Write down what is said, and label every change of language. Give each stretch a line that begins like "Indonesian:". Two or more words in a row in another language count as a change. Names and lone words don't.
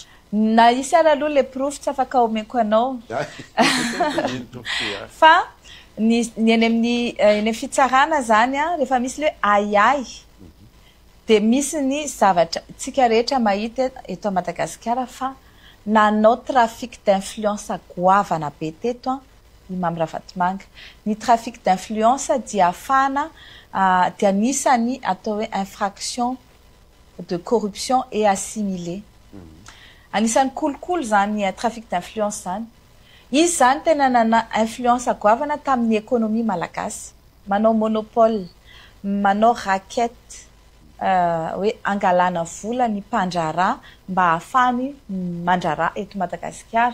Malagasy: na isy ara aloha le profo tsy afaka omeko anao fa ny eny amin'ny fitsarana zany rehefa misy le ayay dia misy ny zavatra tsika rehetra mahita eto Madagasikara fa nanao
French: trafic d'influence
Malagasy: goavana be teto i Mambravatomanga. Ny
French: trafic d'influence
Malagasy: dia afana dia anisany atao hoe
French: infraction de corruption et assimilé.
Malagasy: Anisany kolokolo zany
French: trafic d'influence
Malagasy: zany. Izy zany tena nana influence goavana tamin'ny économie malagasy. Manao monopole, manao raquette, hoe angalana vola ny mpandrara mba ahafany mandrara eto Madagasikara.